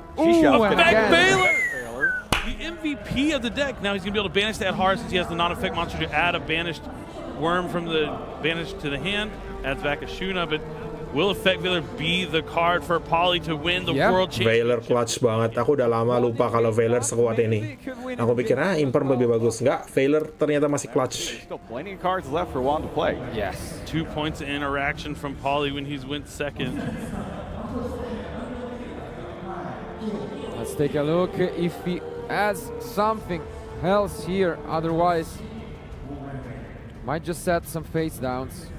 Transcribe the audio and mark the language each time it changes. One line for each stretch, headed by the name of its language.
English: Ooh, and Effect again. Baylor! The MVP of the deck. Now he's going to be able to banish that Adhara since he has the non-effect monster to add a banished worm from the banish to the hand. Adds back a Shuna, but will Effect Baylor be the card for Poly to win the World Championship?
Indonesian: Veiler clutch banget. Aku udah lama lupa kalau Veiler sekuat ini. Aku pikir Imperm lebih bagus. Enggak, Veiler ternyata masih clutch.
English: Still plenty of cards left for Juan to play. Yes. 2 points of interaction from Poly when he's went second. Let's take a look if he has something else here. Otherwise, might just set some face downs.